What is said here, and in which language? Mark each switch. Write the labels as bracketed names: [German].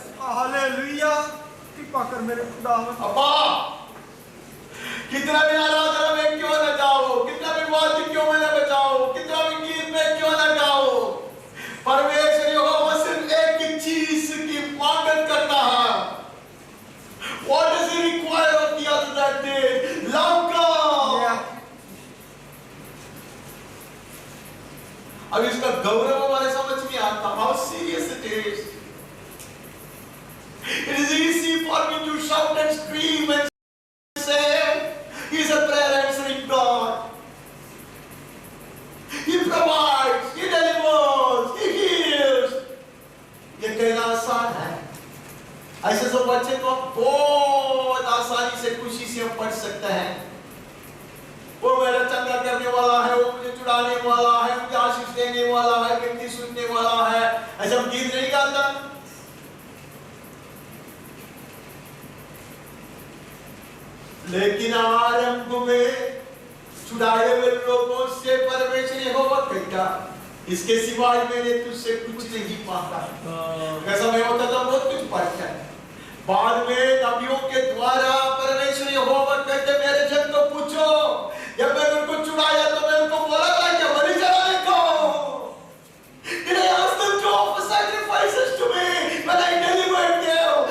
[Hindi] Hallelujah. कृपा कर मेरे खुदावंद। अब्बा, कितना भी आराधना में क्यों न जाओ, कितना भी वाद्य क्यों न बजाओ, कितना भी गीत में क्यों न गाओ, परमेश्वर यहोवा सिर्फ एक ही चीज की मांग करता है। [English] What does he require of the other that day? Love God. [Hindi] अब इसका गौरव हमारे समझ में आता, [English] how serious it is. It is easy for me to shout and scream and say, He is a prayer answering God. He provides, He delivers, He heals. [Hindi] ये कहना आसान है। ऐसे सब बच्चे को बहुत आसानी से खुशी से हम पढ़ सकते हैं। वो मेरा चंगा करने वाला है, वो मुझे चुड़ाने वाला है, मुझे आशीष देने वाला है, विनती सुनने वाला है। ऐसा हम गीत नहीं गाता। लेकिन आरंभ में छुड़ाए हुए लोगों से परमेश्वर यहोवा कहता, इसके सिवाय मैंने तुझसे कुछ नहीं मांगा। ऐसा मैं होता तो बहुत कुछ पाता है। बाद में नबियों के द्वारा परमेश्वर यहोवा कहते, मेरे जन को पूछो, जब मैंने उनको छुड़ाया तो मैं उनको बोला था कि बलि चढ़ाने को। [English] Did I ask them to offer sacrifices to me when I delivered them?